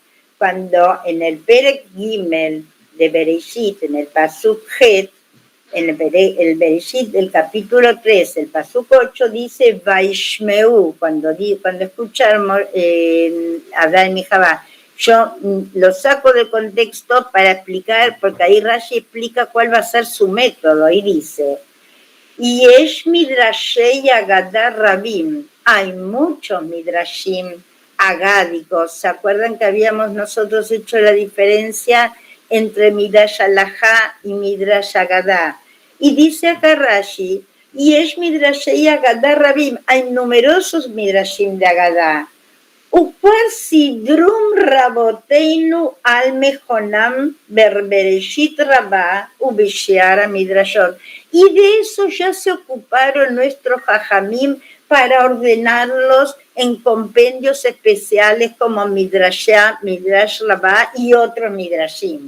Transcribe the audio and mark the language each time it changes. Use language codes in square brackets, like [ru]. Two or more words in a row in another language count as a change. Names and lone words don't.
[es] Cuando en el [he] פרק גימל [es] de Bereshit, en el [he] פסוק חית, [es] en el Bereshit del capítulo 3, el Pasuk 8, dice Vaishmeu, cuando escuchamos Adán y Javá. Yo lo saco de contexto para explicar, porque ahí Rashi explica cuál va a ser su método, y dice, [he] יש מדרשי אגדה רבים, [es] hay muchos midrashim agádicos. ¿Se acuerdan que habíamos nosotros hecho la diferencia entre [he] מדרש הלכה [es] y [he] מדרש אגדה? [es] Y dice acá Rashi, [he] יש מדרשי אגדה רבים, [es] hay numerosos midrashim de agadá. [he] וכבר סדרום רבותינו על מכונם בבראשית רבה ובשאר מדרשות. [es] Y de eso ya se ocuparon nuestros jajamim para ordenarlos en compendios especiales como Midrash Rabá y otros midrashim.